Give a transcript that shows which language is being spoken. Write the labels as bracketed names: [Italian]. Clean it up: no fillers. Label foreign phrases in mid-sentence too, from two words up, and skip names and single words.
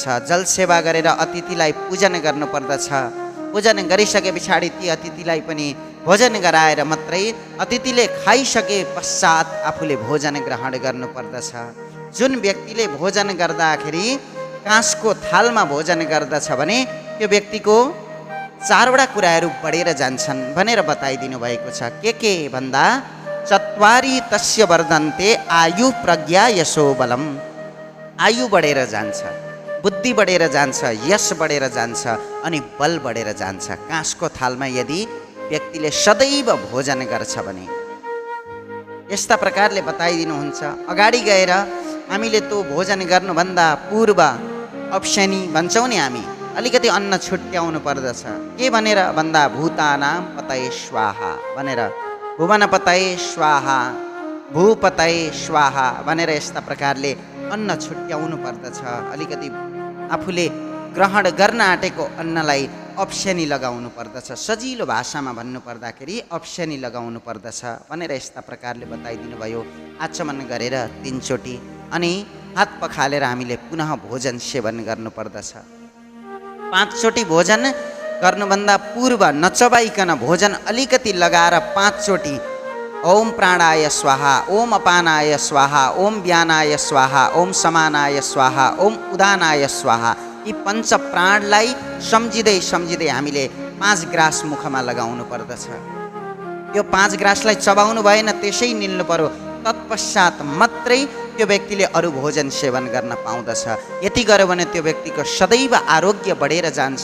[Nepali] जल सेवा गरेर अतिथिलाई पूजन गर्नुपर्दछ। पूजन गरिसके पछाडि ती अतिथिलाई पनि भोजन गराएर मात्रै अतिथिले खाइसके पश्चात आफूले भोजन ग्रहण गर्नुपर्दछ। जुन व्यक्तिले भोजन गर्दाखेरि काँसको थालमा भोजन गर्दछ भने त्यो व्यक्तिको 4वटा कुराहरू बढेर जान्छन् भनेर बताइदिनु भएको छ। के भन्दा [Sanskrit] चत्वारी तस्य वर्धन्ते आयु प्रज्ञा यशो बलम। [Nepali] आयु बढेर जान्छ, बुद्धि बढेर जान्छ, यश बढेर जान्छ अनि बल बढेर जान्छ। काँसको थालमा यदि व्यक्तिले सदैव भोजन गर्छ भने यस्ता प्रकारले बताइदिनुहुन्छ। अगाडि गएर हामीले त्यो भोजन गर्नुभन्दा पूर्व अप्सनी भन्छौँ नि, हामी अलिकति अन्न छुट्याउनु पर्दछ। के भनेर भन्दा [Sanskrit] भूतानां पतये स्वाहा [Nepali] भनेर, [Sanskrit] भुवन पतये स्वाहा, भूपतये स्वाहा [Nepali] भनेर यस्ता प्रकारले अन्न छुट्याउनु पर्दछ। अलिकति आफूले ग्रहण गर्न आँटेको अन्नलाई अप्सनी लगाउनु पर्दछ। सजिलो भाषामा भन्नुपर्दाखेरि अप्सनी लगाउनु पर्दछ भनेर यस्ता प्रकारले बताइदिनु भयो। आचमन गरेर 3 चोटि अनि हात पखालेर हामीले पुनः भोजन सेवन गर्नुपर्दछ। 5 चोटि भोजन गर्नुभन्दा पूर्व नचबाइकन भोजन अलिकति लगाएर 5 चोटि [Sanskrit] ओम प्राणाय स्वाहा, ओम अपानाय स्वाहा, ओम व्यानाय स्वाहा, ओम समानाय स्वाहा, ओम उदानाय स्वाहा, [Nepali] यी पञ्च प्राणलाई सम्झिँदै सम्झिँदै हामीले 5 ग्रास मुखमा लगाउनु पर्दछ। यो 5 ग्रासलाई चबाउनु भएन, त्यसै निल्नु पर्यो। तत्पश्चात मात्रै त्यो व्यक्तिले अरू भोजन सेवन गर्न पाउँदछ। यति गर्यो भने त्यो व्यक्तिको सदैव आरोग्य बढेर जान्छ।